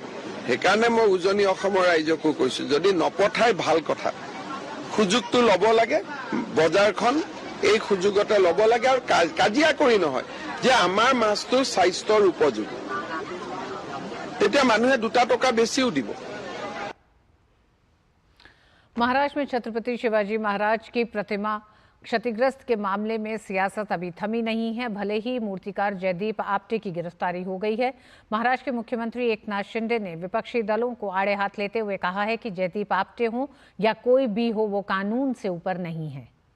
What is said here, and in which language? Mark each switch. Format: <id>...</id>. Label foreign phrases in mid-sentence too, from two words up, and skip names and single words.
<as>সেইকাৰণে মই উজনি অসমৰ ৰাইজকো কৈছো, যদি নপঠাই ভাল কথা, সুযোগটো ল'ব লাগে, বজাৰখন এই সুযোগতে ল'ব লাগে আৰু কাজিয়া কৰি নহয় যে আমাৰ মাছটো স্বাস্থ্যৰ উপযোগী, তেতিয়া মানুহে 2 টকা বেছিও দিব।</as> <hi>महाराष्ट्र में छत्रपति शिवाजी महाराज की प्रतिमा क्षतिग्रस्त के मामले में सियासत अभी थमी नहीं है। भले ही मूर्तिकार जयदीप आप्टे की गिरफ्तारी हो गई है, महाराष्ट्र के मुख्यमंत्री एकनाथ शिंदे ने विपक्षी दलों को आड़े हाथ लेते हुए कहा है कि जयदीप आप्टे हो या कोई भी हो, वो कानून से ऊपर नहीं है।</hi>